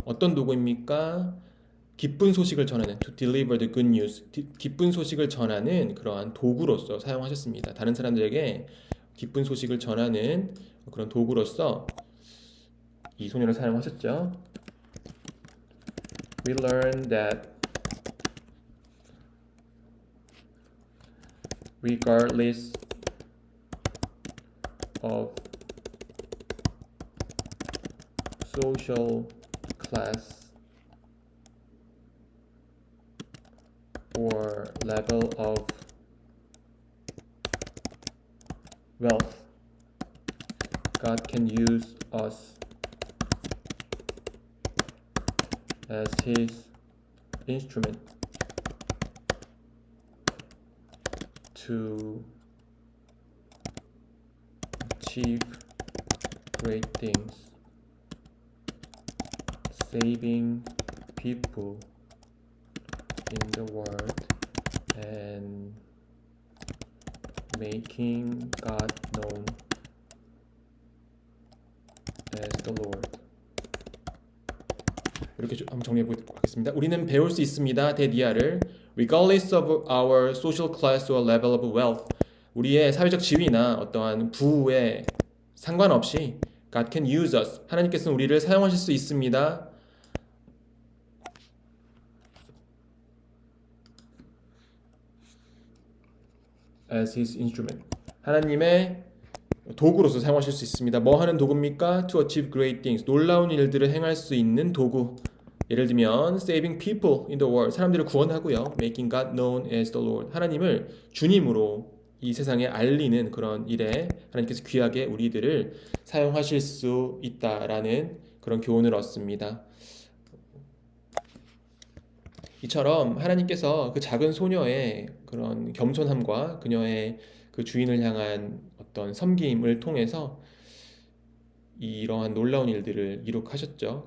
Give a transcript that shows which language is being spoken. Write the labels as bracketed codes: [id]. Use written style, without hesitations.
[ko] 어떤 도구입니까? 기쁜 소식을 전하는, to deliver the good news, 기쁜 소식을 전하는 그러한 도구로서 사용하셨습니다. 다른 사람들에게 기쁜 소식을 전하는 그런 도구로서 이 소녀를 사용하셨죠. [en] We learn that regardless of social class or level of wealth, God can use us as his instrument to achieve great things, saving people in the world and making God known as the Lord. [ko] 이렇게 한번 정리해 보도록 하겠습니다. 우리는 배울 수 있습니다. [en] 대디아를 regardless of our social class or level of wealth. [ko] 우리의 사회적 지위나 어떠한 부에 상관없이 [en] God can use us. [ko] 하나님께서는 우리를 사용하실 수 있습니다. [en] as his instrument. [ko] 하나님의 도구로서 사용하실 수 있습니다. 뭐 하는 도구입니까? [en] To achieve great things. [ko] 놀라운 일들을 행할 수 있는 도구. 예를 들면 [en] saving people in the world. [ko] 사람들을 구원하고요. [en] making God known as the Lord. [ko] 하나님을 주님으로 이 세상에 알리는 그런 일에 하나님께서 귀하게 우리들을 사용하실 수 있다라는 그런 교훈을 얻습니다. 이처럼 하나님께서 그 작은 소녀의 그런 겸손함과 그녀의 그 주인을 향한 어떤 섬김을 통해서 이러한 놀라운 일들을 이룩하셨죠.